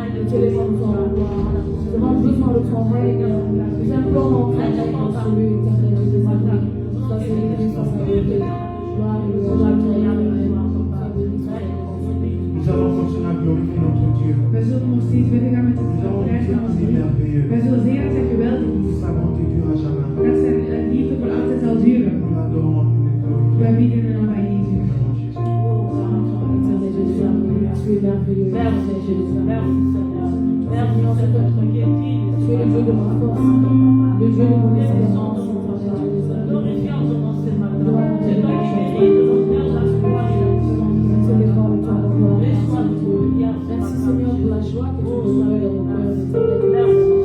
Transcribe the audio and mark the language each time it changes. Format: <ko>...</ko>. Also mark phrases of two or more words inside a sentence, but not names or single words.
<fr>te demande ton pouvoir. Nous avons besoin de ton règne. Nous implorons ton règne absolu, éternel Jésus. Sois célébré, sois salué. Gloire et louange à ton nom. Nous allons continuer à glorifier notre Dieu.</fr> <nl>Wij zullen nog steeds verder gaan met</nl> <fr>Nous</fr> <nl>het</nl> <fr>allons</fr> <nl>prijs</nl> <fr>dire</fr> <nl>van ons</nl> <fr>qu'il est</fr> <nl>Heer.</nl> <fr>merveilleux.</fr> <nl>Wij zullen zeggen dat hij geweldig is.</nl> <fr>Sa bonté dure à jamais.</fr> <nl>Dat zijn liefde voor altijd zal duren.</nl> <fr>Nous l'adorons, nous le glorifions.</fr> <nl>Wij bieden hem aan Jezus.</nl> <fr>Éternel Jésus, tu es merveilleux. Éternel Jésus, tu es le Dieu de ma force, le Dieu de mon espérance. Merci Seigneur pour la joie que tu nous donnes dans nos cœurs.</fr>